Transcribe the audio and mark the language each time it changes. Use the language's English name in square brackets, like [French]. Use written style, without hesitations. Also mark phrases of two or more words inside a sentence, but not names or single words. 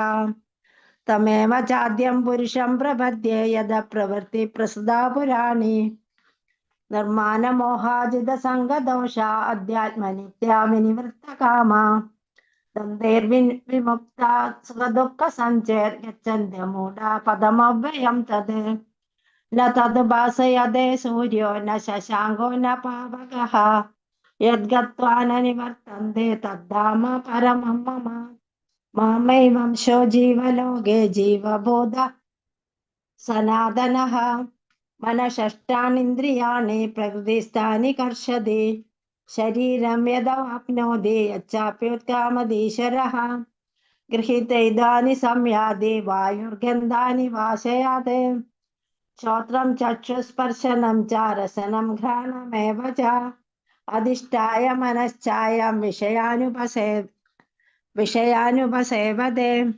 [Sanskrit] തമേവ ചാദ്യം പുരുഷം പ്രപദ്യേ യദ പ്രവൃത്തി പ്രസദാ പുരാണി. നിർമാനമോഹാജിത സംഗദോഷ അധ്യാത്മനിത്യാ വിനിവൃത്തകാമ. വിമുക്ത സുഖദുഃഖ സഞ്ചേർ ഗച്ഛന്തി മൂഢാ പദമവ്യയം തത്. ന തത് ഭാസയതേ സൂര്യോ ന ശശാങ്കോ ന പാവകഃ. യദ്ഗത്വാ ന നിവർത്തന്തെ തദ്ധാമ പരമം മമ. മാമൈവംശോ ജീവലോകേ ജീവഭൂത സനാതനഃ. മനഃഷഷ്ടാനീന്ദ്രിയാണി പ്രകൃതിസ്ഥാനി കർഷതി. ശരീരം യദവാപ്നോതി യച്ഛാപ്യുത്കാമതീശ്വരഃ. ഗൃഹീതൈതാനി സംയാതി വായുർഗന്ധാനി വാശയാത്. ശ്രോത്രം ചക്ഷുസ്പർശനം ച രസനം ഘ്രാണമേവ ച. അധിഷ്ഠായ മനശ്ചായം വിഷയാനുപസേവതേ.